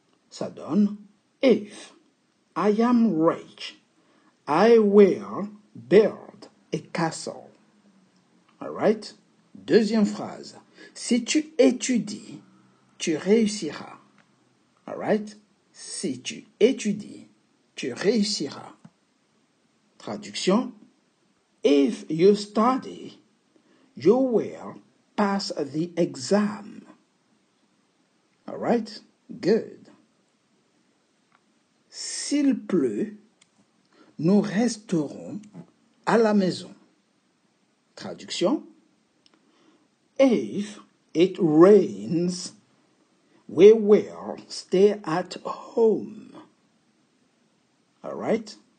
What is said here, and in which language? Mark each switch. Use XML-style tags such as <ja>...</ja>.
<fr>Ça donne</fr> <en>if I am rich, I will build a castle. Alright?</en> <fr>Deuxième phrase. Si tu étudies, tu réussiras.</fr> <en>Alright?</en> <fr>Si tu étudies, tu réussiras. Traduction.</fr> <en>If you study, you will pass the exam. Alright? Good.</en> <fr>S'il pleut, nous resterons à la maison. Traduction.</fr> <en>If it rains, We will stay at home. All right?</en>